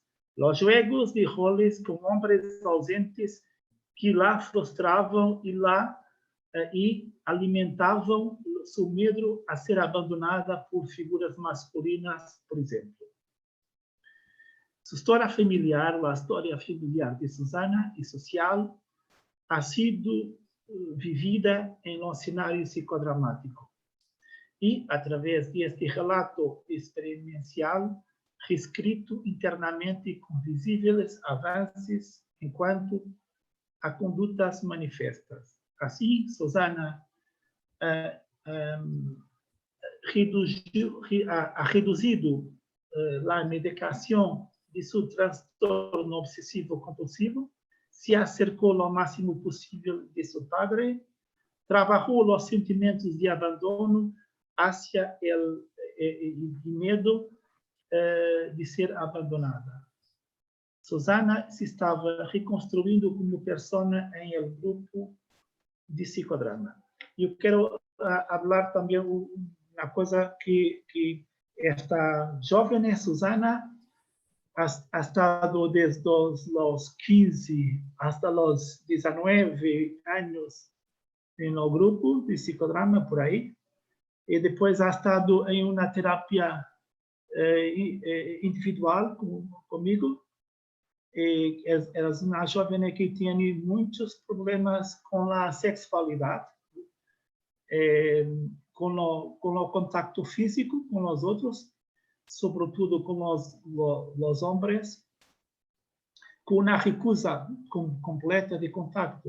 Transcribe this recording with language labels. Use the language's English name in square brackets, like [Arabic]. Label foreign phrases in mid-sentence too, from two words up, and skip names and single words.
[Spanish] Los juegos de roles con hombres ausentes que la frustraban y alimentaban su miedo a ser abandonada por figuras masculinas, por ejemplo. Su historia familiar, la historia familiar de Susana y social, ha sido vivida en un escenario psicodramático. [Portuguese] E, através deste relato experiencial, reescrito internamente com visíveis avanços enquanto a condutas manifestas. Assim, Susana ha reduzido a medicação de seu transtorno obsessivo-compulsivo, se acercou ao máximo possível de seu padre, trabalhou os sentimentos de abandono [Spanish] hacia el miedo de ser abandonada. [Portuguese] Susana se estava reconstruindo como persona em el grupo de psicodrama. Eu quero falar também uma coisa que esta jovem Susana [Spanish] ha estado [Portuguese] desde os 15 hasta os 19 anos no grupo de psicodrama por aí. E depois [Spanish] ha estado [Portuguese] em uma terapia individual comigo. E é uma jovem que tem muitos problemas com a sexualidade, com o contato físico com os outros, sobretudo com os homens, com uma recusa completa de contato.